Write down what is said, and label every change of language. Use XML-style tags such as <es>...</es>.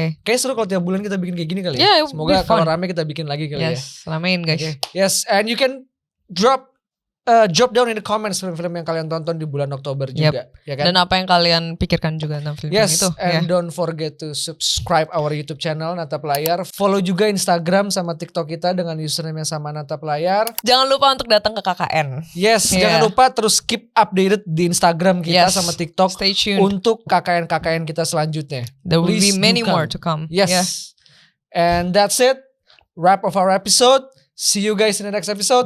<id>Kayaknya seru kalau tiap bulan kita bikin kayak gini kali ya. Semoga kalau rame kita bikin lagi kali ya. Ramein guys.</id> <en>Yes, and you can drop down in the comments</en> <id>film-film yang kalian tonton di bulan Oktober juga, ya kan? Dan apa yang kalian pikirkan juga tentang film itu.</id> <en>And don't forget to subscribe our YouTube channel Natap Layar.</en> <id>Follow juga Instagram sama TikTok kita dengan username yang sama Natap Layar. Jangan lupa untuk datang ke KKN. Yes, jangan lupa terus</id> <en>keep updated</en> <id>di Instagram kita sama TikTok.</id> <en>Stay tuned</en> <id>untuk KKN kita selanjutnya.</id> <en>There will be many more to come. Yes. And that's it. Wrap of our episode. See you guys in the next episode.</en>